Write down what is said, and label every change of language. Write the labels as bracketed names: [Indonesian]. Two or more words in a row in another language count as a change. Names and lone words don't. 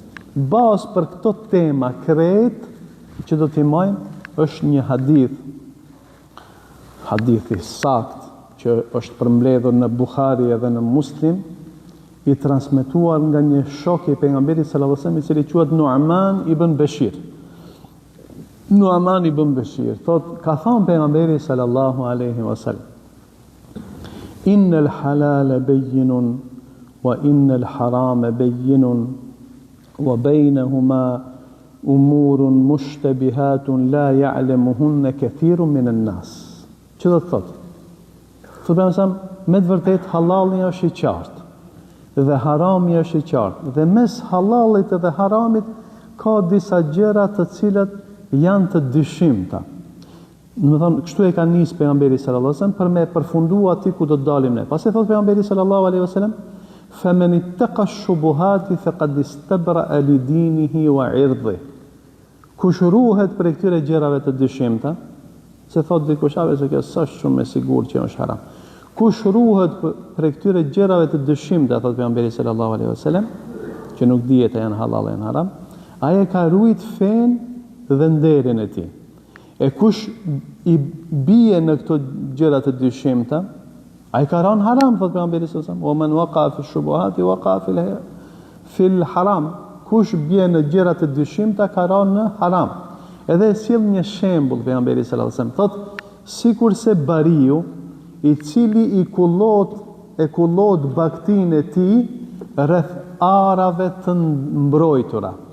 [Albanian] Bazë për këto tema krejt që do t'i majmë është një hadithi sakt që është përmbledhur në Buhari edhe në Muslim, i transmetuar nga një shok i pejgamberit [Arabic] صلى الله عليه وسلم [Albanian] i cili quhet Nu'man ibn Bashir. Nu'man ibn Bashir thot, ka thënë pejgamberi [Arabic] صلى الله عليه وسلم: إن الحلال بين وإن الحرام بين وبينهما أمور مشتبهات لا يعلمهن كثير من الناس. [Albanian] Çfarë do të thotë? Thotë me të vërtetë halali është i qartë dhe harami është i qartë. Dhe mes halalit dhe haramit ka disa gjëra të cilat janë të dyshimta. Do të thonë, kështu e ka nisë pejgamberi [Arabic] صلى الله عليه وسلم [Albanian] për me përfunduar aty ku do të dalim ne. Pastaj thotë pejgamberi [Arabic] صلى الله عليه وسلم: "فمن اتقى الشبهات فقد استبرأ لدينه وعرضه." [Albanian] Kush ruhet për këtyre gjërave të dyshimta, se thotë dikush se kjo s'është shumë e sigurt që është haram. Kush ruhet për këtyre gjërave të dyshimta, thotë pejgamberi [Arabic] صلى الله عليه وسلم, [Albanian] që nuk dihet a janë halal apo haram, ai e ka ruajt fen dhe nderin e tij. E kush i bie në këto gjëra të dyshimta, ai ka rënë haram, thotë pejgamberi [Arabic] صلى الله عليه وسلم, "ومن وقع في الشبهات وقع في الحرام." [Albanian] Kush bie në gjëra të dyshimta ka rënë në haram. Edhe sjell një shembull pejgamberi [Arabic] صلى الله عليه وسلم, [Albanian] thotë sikurse bariu i cili e kullot baktin e tij rreth arave të mbrojtura.